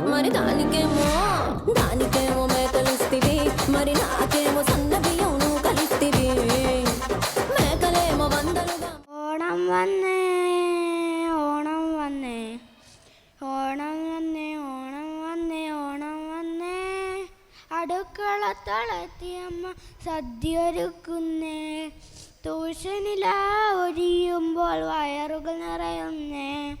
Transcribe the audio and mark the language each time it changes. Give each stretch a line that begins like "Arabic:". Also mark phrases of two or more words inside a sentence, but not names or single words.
Telugu: దానికేమో మేకలిస్తివి మరి నాకేమో సన్న బియ్యం కలిస్తివి మేకలేమో వందలుగా
Malayalam: ഓണം വന്നേ ഓണം വന്നേ ഓണം വന്നേ ഓണം വന്നേ ഓണം വന്നേ അടുക്കളത്തളത്തിയമ്മ സദ്യൊരുക്കുന്നേ ട്യൂഷനില ഒഴിയുമ്പോൾ വയറുകൾ നിറയുന്നേ